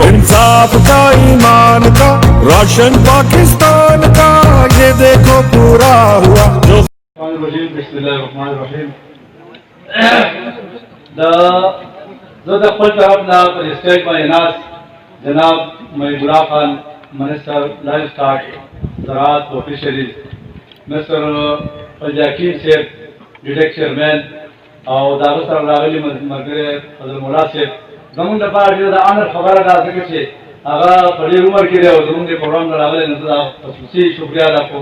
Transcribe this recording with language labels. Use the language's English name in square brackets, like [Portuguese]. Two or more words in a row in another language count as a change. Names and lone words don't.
[Urdu] انصاف کا، ایمان کا، روشن پاکستان کا، یہ دیکھو پورا ہوا جو [Pashto] زه خپل طرف نه پر اسټیج باندې ناست جناب محبوب الله خان [English] minister live stock [Pashto] زراعت و فشریز، مسٹر فضل صاحب [English] DTIC chairman [Pashto] او دا سره راغلي ملګری حضرت مولا صاحب، زمونږ لپاره ډېره د امر خبره ده ځکه چې هغه په ډېر عمر کې دی او زمونږ د پروګرام نه راغلی، نو زه خصوصي شکریه ادا کوم.